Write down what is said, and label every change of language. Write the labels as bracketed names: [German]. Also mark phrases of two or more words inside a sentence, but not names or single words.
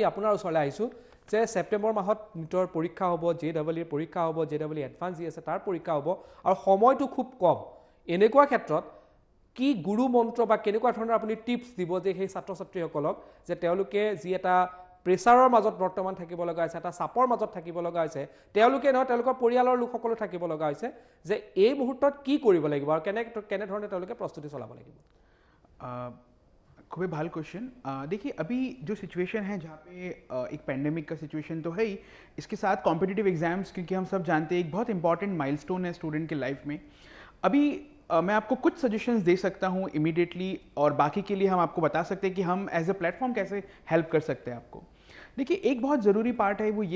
[Assamese] আপোনাৰ ওচৰলৈ আহিছো যে সেপ্টেম্বৰ মাহত নিটৰ পৰীক্ষা হ'ব JEE পৰীক্ষা হ'ব [English] JEE Advance [Assamese] যি আছে তাৰ পৰীক্ষা হ'ব আৰু সময়টো খুব কম এনেকুৱা ক্ষেত্ৰত কি গুৰু মন্ত্ৰ বা কেনেকুৱা ধৰণৰ আপুনি টিপছ দিব যে সেই ছাত্ৰ ছাত্ৰীসকলক যে তেওঁলোকে যি এটা প্ৰেছাৰৰ মাজত বৰ্তমান থাকিব লগা আছে এটা চাপৰ মাজত থাকিব লগা আছে তেওঁলোকে নহয় তেওঁলোকৰ পৰিয়ালৰ লোকসকলো থাকিব লগা হৈছে যে এই মুহূৰ্তত কি কৰিব লাগিব আৰু কেনে ধৰণে তেওঁলোকে প্ৰস্তুতি চলাব লাগিব খুব ভাল [English] question देखिए [Hindi] अभी जो सिचुएशन है जहाँ पे एक पेंडेमिक का सिचुएशन तो है ही इसके साथ [English] competitive exams [Hindi] क्योंकि हम सब जानते हैं एक बहुत [English] important milestone [Hindi] है स्टूडेंट के लाइफ में अभी मैं आपको कुछ सजेशंस दे सकता हूँ इमीडिएटली और बाकी के लिए हम आपको बता सकते हैं कि हम [English] as a platform [Hindi] कैसे हेल्प कर सकते हैं आपको देखिए एक बहुत ज़रूरी पार्ट है वो ये